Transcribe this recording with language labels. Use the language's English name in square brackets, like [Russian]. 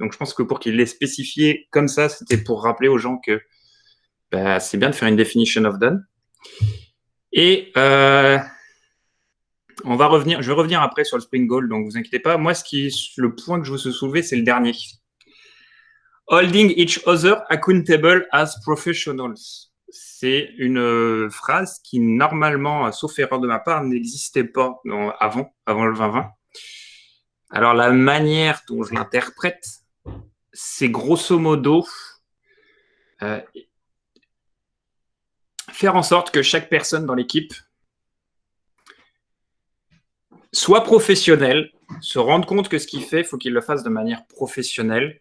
[French] Donc, je pense que pour qu'ils l'aient spécifié comme ça, c'était pour rappeler aux gens que c'est bien de faire une definition of done. Et je vais revenir après sur le sprint goal, donc vous inquiétez pas. Moi, le point que je veux soulever, c'est le dernier. [English] Holding each other accountable as professionals. [French] C'est une phrase qui, normalement, sauf erreur de ma part, n'existait pas avant le 2020. Alors, la manière dont je l'interprète, c'est grosso modo faire en sorte que chaque personne dans l'équipe soit professionnel, se rendre compte que ce qu'il fait, il faut qu'il le fasse de manière professionnelle.